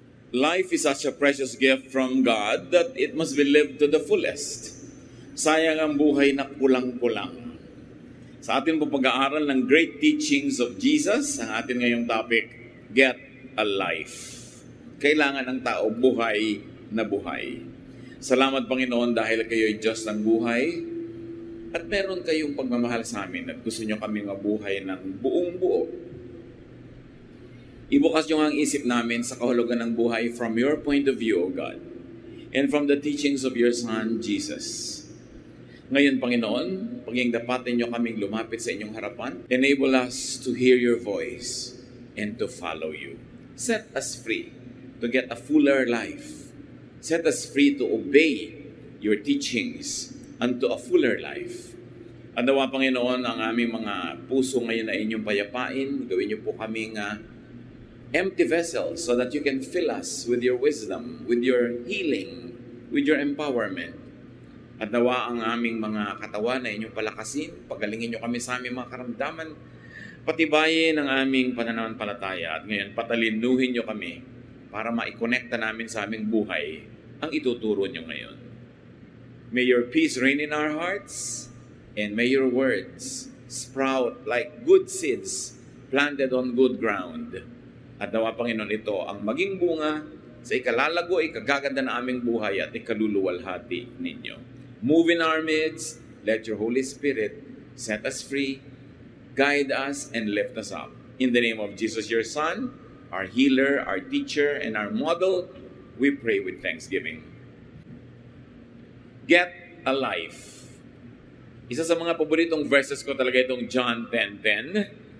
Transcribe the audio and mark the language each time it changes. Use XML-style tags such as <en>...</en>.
<en>Life is such a precious gift from God that it must be lived to the fullest.</en> <tl>Sayang ang buhay na kulang-kulang. Sa ating pag-aaral ng</tl> <en>great teachings of Jesus,</en> <tl>ang ating ngayong topic,</tl> <en>Get a Life.</en> <tl>Kailangan ng tao buhay na buhay. Salamat Panginoon dahil kayo ay Diyos ng buhay at meron kayong pagmamahal sa amin at gusto nyo kami mabuhay ng buong buo. Ibukas nyo ang isip namin sa kahulugan ng buhay</tl> <en>from your point of view, O God, and from the teachings of your Son, Jesus.</en> <tl>Ngayon, Panginoon, paging dapatin nyo kaming lumapit sa inyong harapan,</tl> <en>enable us to hear your voice and to follow you. Set us free to get a fuller life. Set us free to obey your teachings unto a fuller life.</en> <tl>At nawa, Panginoon, ang aming mga puso ngayon ay inyong payapain. Gawin niyo po kaming</tl> <en>empty vessels so that you can fill us with your wisdom, with your healing, with your empowerment.</en> <tl>At nawa ang aming mga katawan na inyong palakasin, pagalingin niyo kami sa aming mga karamdaman, patibayin ang aming pananampalataya at ngayon patalinuhin niyo kami para maikonekta namin sa aming buhay ang ituturo niyo ngayon.</tl> <en>May your peace reign in our hearts and may your words sprout like good seeds planted on good ground.</en> <tl>At nawa, Panginoon, ito ang maging bunga sa ikalalago, ikagaganda na aming buhay at ikaluluwalhati ninyo.</tl> <en>Move in our midst, let your Holy Spirit set us free, guide us, and lift us up. In the name of Jesus, your Son, our healer, our teacher, and our model, we pray with thanksgiving. Get a life.</en> <tl>Isa sa mga paboritong verses ko talaga itong John 10:10.</tl>